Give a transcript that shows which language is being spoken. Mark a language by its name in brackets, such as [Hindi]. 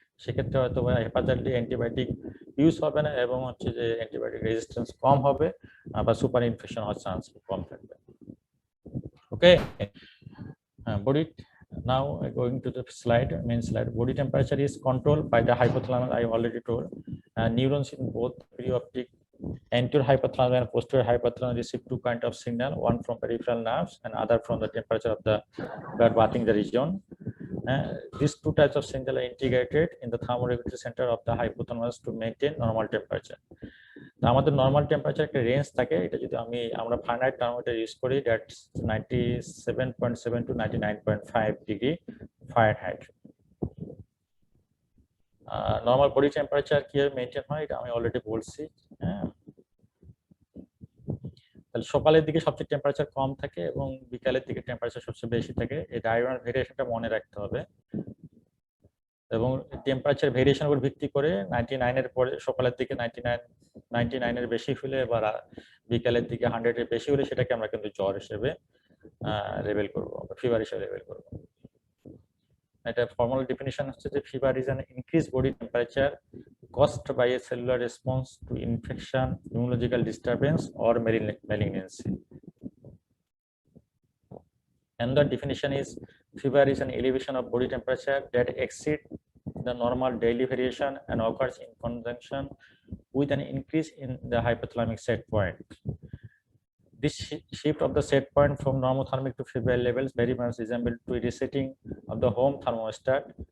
[Bangla] সেক্ষেত্রে হয়তো বা হেপাটাইটিস অ্যান্টিবায়োটিক ইউজ হবে না এবং হচ্ছে যে অ্যান্টিবায়োটিক রেজিস্ট্যান্স কম হবে বা সুপার ইনফেকশন হওয়ার চান্স কম থাকবে। [English] Okay, body. Now going to the slide, main slide. Body temperature is controlled by the hypothalamus. I already told. Neurons in both perioptic anterior hypothalamus and posterior hypothalamus receive two kinds of signal, one from peripheral nerves and other from the temperature of the blood bathing the region. These two types of signal are integrated in the thermoregulatory center of the hypothalamus to maintain normal temperature. [Bangla] আমাদের normal temperature একটা range থাকে, এটা যদি আমরা Fahrenheit thermometer use করি, [English] that's 97.7 to 99.5 [Bangla] degree Fahrenheit. Normal body temperature কিভাবে maintain হয় এটা আমি অলরেডি বলছি। হ্যাঁ, তাহলে সকালের দিকে সবচেয়ে টেম্পারেচার কম থাকে এবং বিকালের দিকে টেম্পারেচার সবচেয়ে বেশি থাকে। এই ডায়গোনাল ভেরিয়েশনটা মনে রাখতে হবে এবং টেম্পারেচার ভেরিয়েশন উপর ভিত্তি করে 99 এর পরে সকালের দিকে 99 এর বেশি হলে বা বিকালের দিকে 100 এর বেশি হলে সেটাকে আমরা কিন্তু জ্বর হিসেবে লেবেল করব, ফিভার হিসেবে লেবেল করব। এটা ফর্মাল ডেফিনিশন হচ্ছে যে [English] Fever is an increase body temperature caused by a cellular response to infection, immunological disturbance or malignancy. Another definition is fever is an elevation of body temperature that exceeds the normal daily variation and occurs in conjunction with an increase in the hypothalamic set point. This shift of the set point from normothermic to febrile levels very much resemble to a resetting of the home thermostat.